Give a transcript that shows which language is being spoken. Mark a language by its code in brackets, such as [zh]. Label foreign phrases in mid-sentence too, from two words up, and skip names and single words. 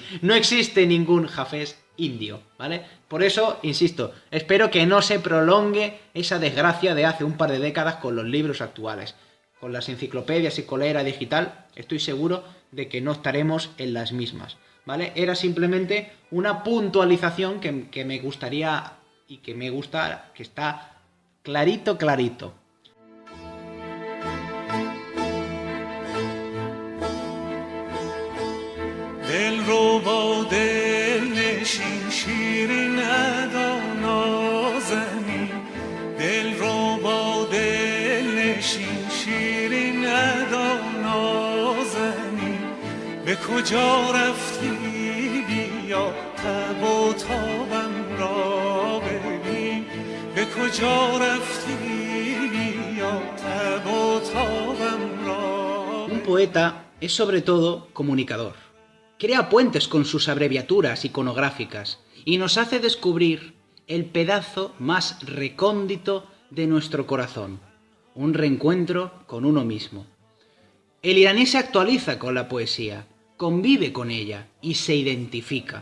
[es] No existe ningún Hafez indio, ¿vale? Por eso, insisto, espero que no se prolongue esa desgracia de hace un par de décadas con los libros actuales. Con las enciclopedias y con la era digital, estoy seguro de que no estaremos en las mismas, ¿vale? Era simplemente una puntualización que me gustaría y que me gusta, que está clarito. [fa] دلربا دلنشین شیرین ادا نازنین دلربا دلنشین شیرین ادا نازنین به کجا رفتی بیا تب و تابم را ببین به کجا رفتی بیا تب و تابم را [es] Un poeta es sobre todo comunicador. Crea puentes con sus abreviaturas iconográficas y nos hace descubrir el pedazo más recóndito de nuestro corazón, un reencuentro con uno mismo. El iraní se actualiza con la poesía, convive con ella y se identifica.